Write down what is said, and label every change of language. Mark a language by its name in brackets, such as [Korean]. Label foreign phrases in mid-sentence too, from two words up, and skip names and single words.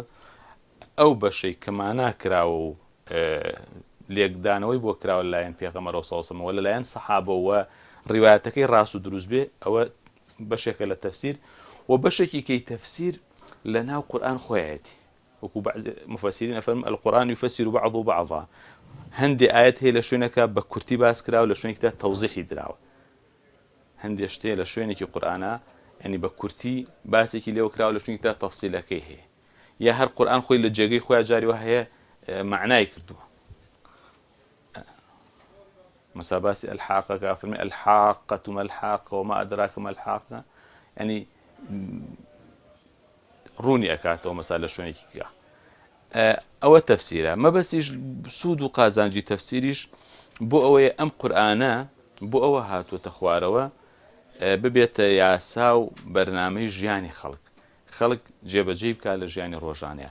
[Central Kurdish] ئەو بەشەی کە مانا کراوە و لێکدانەوەی بۆ کراوە لەلایەن پێغەمبەر [Arabic] صلی الله عليه وسلم [Central Kurdish] و لەلایەن سەحابە و ڕیوایەتەکەی ڕاست و دروست بێ، ئەوە بەشێکە لە تەفسیر. و بەشێکی کەی تەفسیر لە ناو قورئان خۆیەتی، وەکو بعض مفەسرین ئەفەرمون [Arabic] القورآن يفسر بعضه بعضا، [Central Kurdish] هەندێ ئاەت هەیە لە شوێنەکە بە کورتی باس کراوە، لە شوێنێکدا تەوزیحی درراوە. هەندێ شتێ لە شوێنێکی قورئانە ینی بە کورتی باسێکی لێوە کراوە، لە شوێنێکدا تەفسیلەکەی هەیە، یا هەر قورئان خۆی لە جێگەی خۆیان جاریوە هەیە معنای کردووە. مەسا باسی الحاقە کە فەرمێ [Arabic] الحاقة ما الحاقة وما أدراك ما الحاقة، [Central Kurdish] ینی ڕوونی ئەکاتەوە مەسا لە شوێنێکی. ئەوە تەفسیرە. مەبەستیش سوود و قازانجی تەفسیریش بۆ ئەوەیە ئەم قورئانە بۆ ئەوە هاتووەتە خوارەوە ببێتە یاسا و بەرنامەی ژیانی خەڵک جێبەجێ بکات لە ژیانی ڕۆژانەیە.